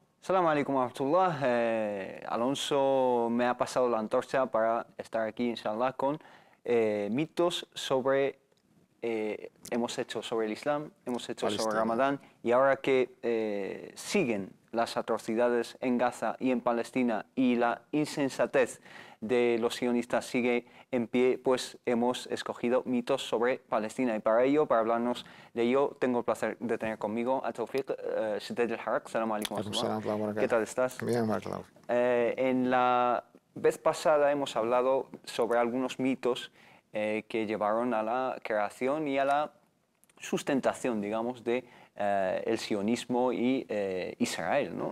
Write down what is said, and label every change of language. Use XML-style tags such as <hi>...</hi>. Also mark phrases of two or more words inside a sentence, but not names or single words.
<ar>السلام عليكم ورحمة الله.</ar> <es>Alonso me ha pasado la antorcha para estar aquí, inshallah, con mitos sobre, hemos hecho sobre el Islam, hemos hecho sobre Ramadán, y ahora que siguen las atrocidades en Gaza y en Palestina y la insensatez de los sionistas sigue en pie, pues hemos escogido mitos sobre Palestina. Y para ello, para hablarnos de ello, tengo el placer de tener conmigo a Tawfiq Shadid al-Harak.</es> <ar>السلام عليكم.</ar> <es>¿Qué tal estás? Bien, Marcelo. En la vez pasada hemos hablado sobre algunos mitos que llevaron a la creación y a la sustentación, digamos, de el sionismo y Israel, ¿no?</es>